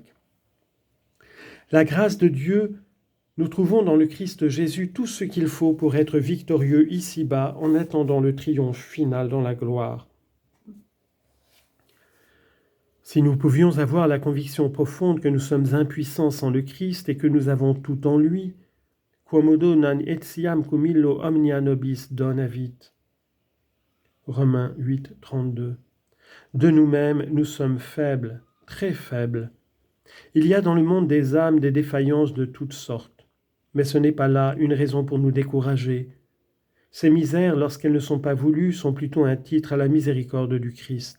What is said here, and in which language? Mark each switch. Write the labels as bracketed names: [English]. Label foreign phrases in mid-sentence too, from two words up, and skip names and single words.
[French] La grâce de Dieu, nous trouvons dans le Christ Jésus tout ce qu'il faut pour être victorieux ici-bas en attendant le triomphe final dans la gloire. Si nous pouvions avoir la conviction profonde que nous sommes impuissants sans le Christ et que nous avons tout en lui, [Latin] quomodo non etiam cum illo omnia nobis donavit. [French] Romains 8, 32. De nous-mêmes, nous sommes faibles, très faibles. Il y a dans le monde des âmes des défaillances de toutes sortes, mais ce n'est pas là une raison pour nous décourager. Ces misères, lorsqu'elles ne sont pas voulues, sont plutôt un titre à la miséricorde du Christ.